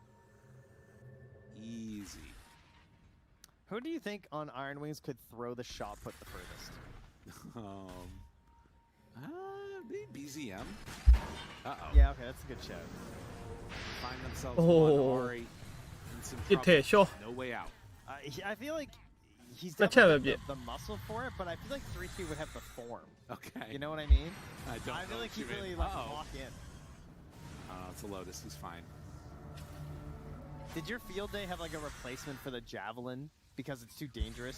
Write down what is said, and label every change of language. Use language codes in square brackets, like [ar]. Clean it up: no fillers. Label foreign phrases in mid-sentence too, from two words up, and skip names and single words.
[en] Easy. Who do you think on Iron Wings could throw the shot put the furthest? Maybe BZM. Uh-oh. Yeah, okay, that's a good shout. Find themselves Oh. one Ori in some ပြစ် trouble. ထဲရှော့ No way out. I feel like he's Let's definitely have a the muscle for it, but I feel like 3K would have the form. Okay. You know what I mean? I don't I feel know like he what you really mean. like Uh-oh. walk in. It's a Lotus. He's fine. Did your field day have like a replacement for the javelin because it's too dangerous?